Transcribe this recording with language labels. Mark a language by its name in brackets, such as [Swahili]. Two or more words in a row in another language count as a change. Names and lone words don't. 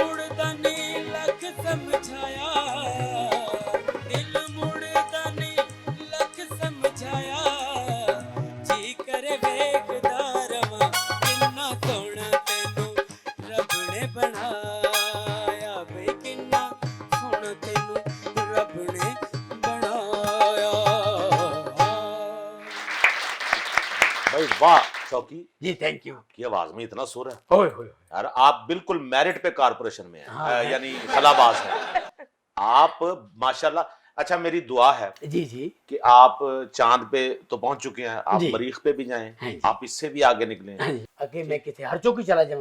[Punjabi] ਮੁੜਦਾ ਨਹੀਂ ਲੱਖ ਸਮਝਾਇਆ, ਦਿਲ ਮੁੜਦਾ ਨਹੀਂ ਲੱਖ ਸਮਝਾਇਆ, ਜੀ ਕਰੇ ਵੇਖਦਾ ਰਵਾਂ ਕਿੰਨਾ ਸੋਹਣਾ ਤੈਨੂੰ ਰੱਬ ਨੇ ਬਣਾਇਆ, ਵੇ ਕਿੰਨਾ ਸੋਹਣਾ ਤੈਨੂੰ ਰੱਬ ਨੇ ਬਣਾਇਆ, वे किन्ना सोहना तैनू रब ने बनाया। [Urdu] بھائی واہ شوقی, जी [English] thank you. [Urdu] کی آواز میں اتنا سُر ہے होए होए یار، آپ بالکل میرٹ پے کارپوریشن میں ہیں. हाँ। یعنی خلاباز ہیں آپ ماشاءاللہ. اچھا میری دعا ہے جی جی کہ آپ چاند پے تو پہنچ چکے ہیں، آپ जी। مریخ پے بھی جائیں, ہاں جی. آپ اس سے بھی آگے نکلیں. [Punjabi] ਹਾਂ ਜੀ, ਅੱਗੇ ਮੈਂ ਕਿੱਥੇ ਹਰ ਚੌਕੀ ਚਲਾ ਜਾਊਂ?